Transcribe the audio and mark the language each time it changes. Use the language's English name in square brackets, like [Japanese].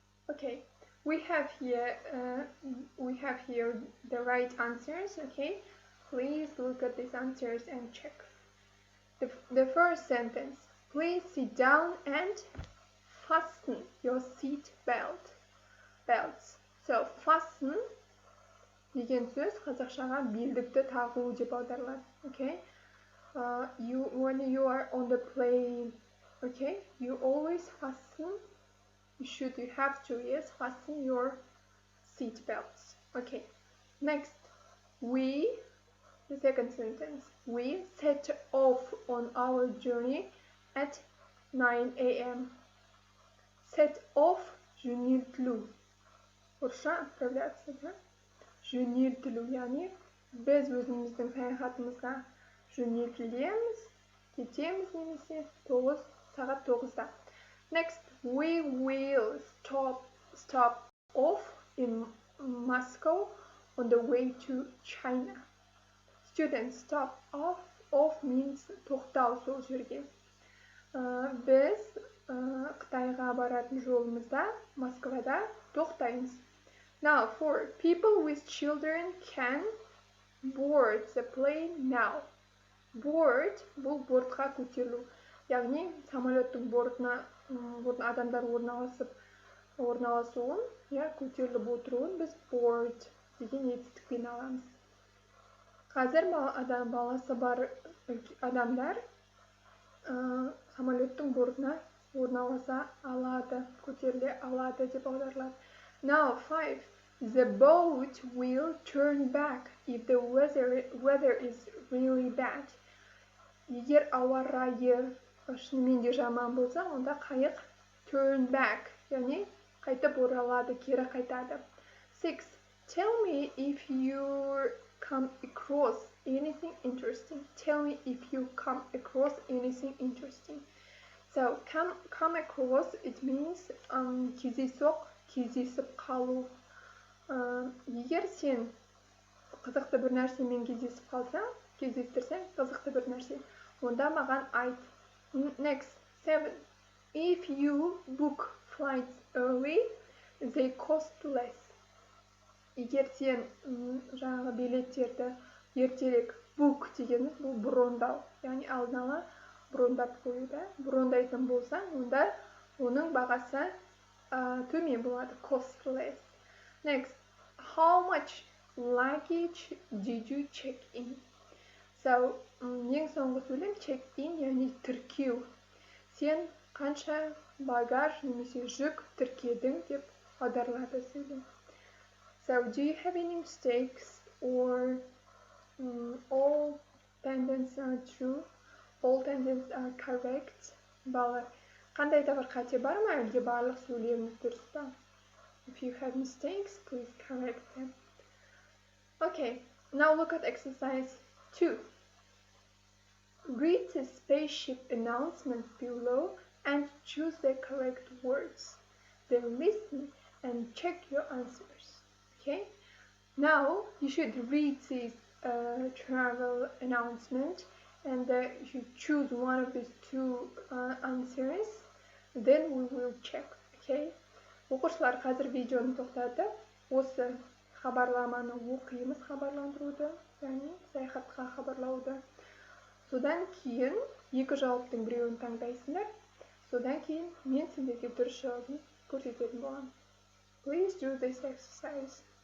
[English] Okay, we have here the right answers. Okay, please look at these answers and check. The first sentence: please sit down and fasten your seat belts. [Kazakh] So fasten деген сөз қазақшаға белдікті тағу деп аударылады. [English] Okay, when you are on the plane, okay, you always fasten. You have to, yes, fasten your seat belts. Okay, next, the second sentence, we set off on our journey at 9 a.m. [Kazakh] Set off, жөнелтілу. Орысша отправляться, да? Жөнелтілу, яғни біз өзіміздің саяхатымызға жөнелтілеміз, кетеміз немесе сағат 9-да. [English] Next, we will stop off in Moscow on the way to China. Students, stop off means [Kazakh] тоқтау сол жерге. Біз Қытайға баратын жолымызда Москвада тоқтаймыз. [English] Now, for people with children can board the plane now. [Kazakh] Board бұл бортқа көтерілу. Яғни самолеттің бортына адамдар орналасуын, көтеріліп отыруын біз board деген етістікпен аламыз. Қазір баласы бар адамдар самолеттің бортына орналаса алады, көтеріле алады деп аударылады. [English] Now 5. The boat will turn back if the weather is really bad. [Kazakh] Егер ауа райы шынымен де жаман болса, онда қайық turn back, яғни қайтып оралады, кері қайтады. 6. [English] Tell me if you come across anything interesting. Tell me if you come across anything interesting. So, come across, it means [Kazakh] кездесіп қалу. Егер сен қызықты бір нәрсемен кездестірсең, қызықты бір нәрсе, онда маған айт. Next, 7. If you book flights early, they cost less. Егер сен жаңағы билеттерді ертерек book дегеніміз бұл брондау, яғни алдын ала брондап қоюда. Брондайтын болсаң, онда оның бағасы төмен болады, [English] cost less. Next, how much luggage did you check in? [Kazakh] So, ең соңғы сөйлем check in, яғни тіркеу. Сен қанша багаж немесе жүк тіркедің деп аударылады сөйлем. [English] So, do you have any mistakes or all sentences are true? All sentences are correct? [Kazakh] Балалар, қандай да бір қате бар ма, әлде барлық сөйлеміңіз дұрыс па? [English] If you have mistakes, please correct them. Okay, now look at exercise 2. Read the spaceship announcement below and choose the correct words. Then listen and check your answers. Okay? Now you should read this travel announcement and you should choose one of these two answers. Then we will check. Okay? [Kazakh] Оқушылар қазір видеоны тоқтатып, осы хабарламаны оқимыз, хабарландыруды, яғни саяхатқа хабарлауды. Содан кейін екі жауаптың біреуін таңдайсыңдар. Содан кейін мен сендерге дұрыс жауабын көрсететін боламын. [English] Please do this exercise.